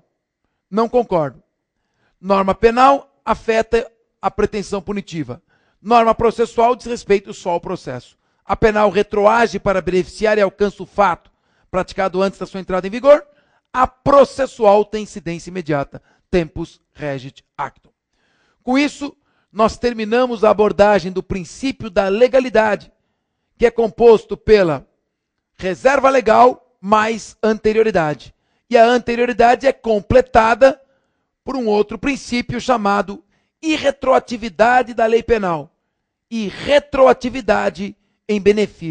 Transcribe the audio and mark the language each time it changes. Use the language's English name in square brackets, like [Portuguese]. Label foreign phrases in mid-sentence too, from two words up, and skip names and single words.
[Portuguese] Não concordo. Norma penal afeta a pretensão punitiva. Norma processual diz respeito só ao processo. A penal retroage para beneficiar e alcança o fato praticado antes da sua entrada em vigor. A processual tem incidência imediata. [Latin] Tempus regit actum. [Portuguese] Com isso, nós terminamos a abordagem do princípio da legalidade, que é composto pela reserva legal mais anterioridade. E a anterioridade é completada por um outro princípio chamado irretroatividade da lei penal e retroatividade em benefício do agente.